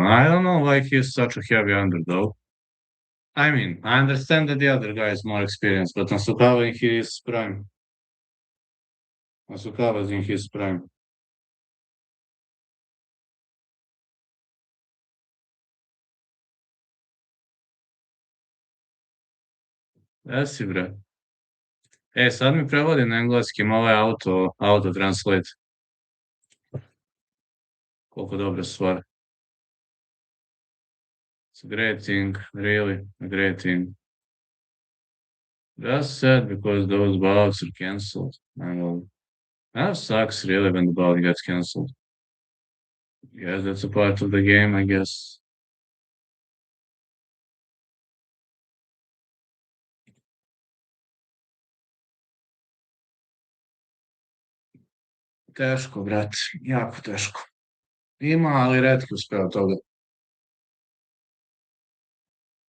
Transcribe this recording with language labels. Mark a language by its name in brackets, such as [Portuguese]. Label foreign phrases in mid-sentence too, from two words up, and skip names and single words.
[English] I don't know why he's such a heavy underdog. I mean, I understand that the other guy is more experienced, but Nasukawa in his prime. Nasukawa's in his prime. [Serbian] Jesi bre. Sad mi prevodi na engleski, malo je [English] auto translate. [Serbian] Koliko dobra stvar. [English] It's a great thing, really, a great thing. Just sad because those bouts are cancelled. And that sucks really when the bout gets cancelled. Yes, that's a part of the game, I guess. [Serbian] Teško, brat, jako teško. Ima, ali retki uspeo toga.